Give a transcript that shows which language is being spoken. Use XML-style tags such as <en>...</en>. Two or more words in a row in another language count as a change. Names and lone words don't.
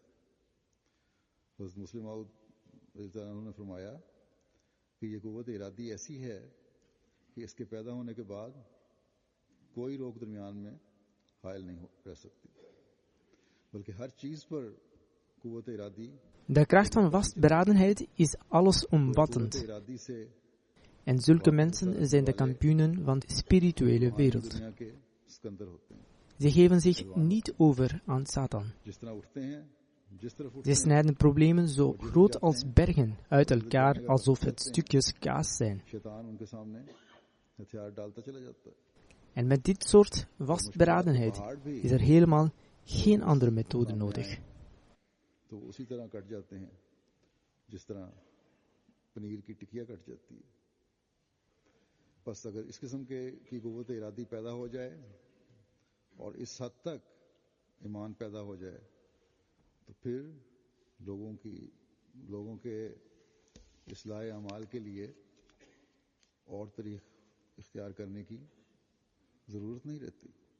<ur>حضرت مسلم موعود نے فرمایا کہ یہ قوت ارادی ایسی ہے کہ اس کے پیدا ہونے کے بعد کوئی روک درمیان میں حائل نہیں رہ سکتی، بلکہ ہر چیز پر قوت ارادی.</ur> <nl>De kracht van vastberadenheid is allesomvattend. En zulke mensen zijn de kampioenen van de spirituele wereld. Ze geven zich niet over aan Satan. Ze snijden problemen zo groot als bergen uit elkaar alsof het stukjes kaas zijn. En met dit soort vastberadenheid is er helemaal geen andere methode nodig.</nl> <ur>تو اسی طرح کٹ جاتے ہیں جس طرح پنیر کی ٹکیا کٹ جاتی ہے. بس اگر اس قسم کی قوت ارادی پیدا ہو جائے اور اس حد تک ایمان پیدا ہو جائے تو پھر لوگوں کے اصلاح اعمال کے لیے اور طریق اختیار کرنے کی ضرورت نہیں رہتی.</ur>